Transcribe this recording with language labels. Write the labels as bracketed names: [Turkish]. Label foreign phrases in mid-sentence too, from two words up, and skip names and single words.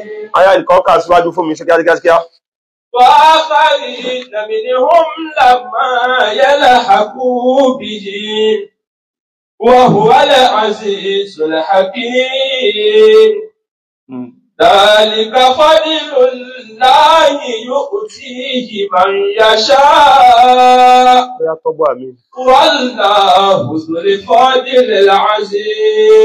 [Yoruba] aya nǹkan kà síwájú fún mi ṣe kíákíá. [Arabic] وآخرين منهم لما يلحقوا به وهو العزيز الحكيم. ذلك فضل الله يؤتيه من يشاء والله ذو الفضل العظيم.